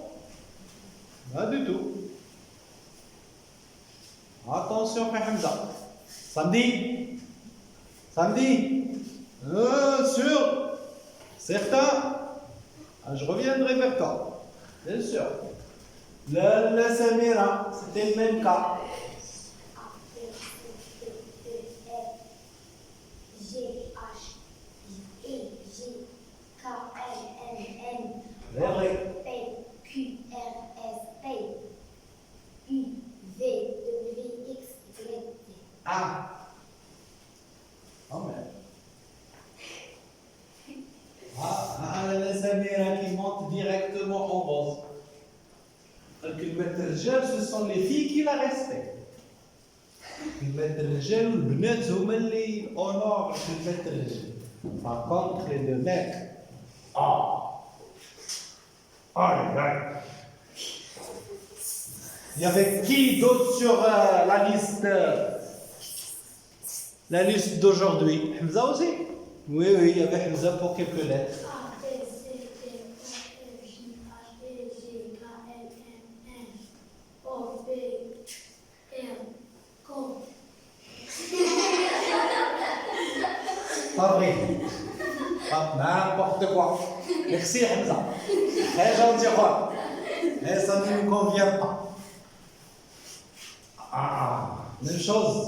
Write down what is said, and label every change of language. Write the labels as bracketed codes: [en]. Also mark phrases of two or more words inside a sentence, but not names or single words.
[fr] Pas du tout. Attention, Hamza. Samedi? Sûr? Certain? Je reviendrai vers toi. Bien sûr. La Samira, c'était le même cas. A, B, C, D, E, F, G, H, I, J, K, L, M, N, Vrai. P, Q, R, S, T, U, V, W, X, Y, Z. Oh merde. La Samira qui monte directement en rose. Ce sont les filles qui la respectent. [ar] البنات هما اللي honorent الرجال. [fr] Par contre, les deux mecs, il y avait qui d'autre sur la liste d'aujourd'hui? Hamza aussi? Oui, il y avait Hamza pour quelques lettres. A, B, C, D, E, F, G, H, I, J, K, L, M, N, O, P, R, Q. Pas vrai. Pas n'importe quoi. Merci Hamza. Très gentil roi. Mais ça ne nous convient pas. Même chose.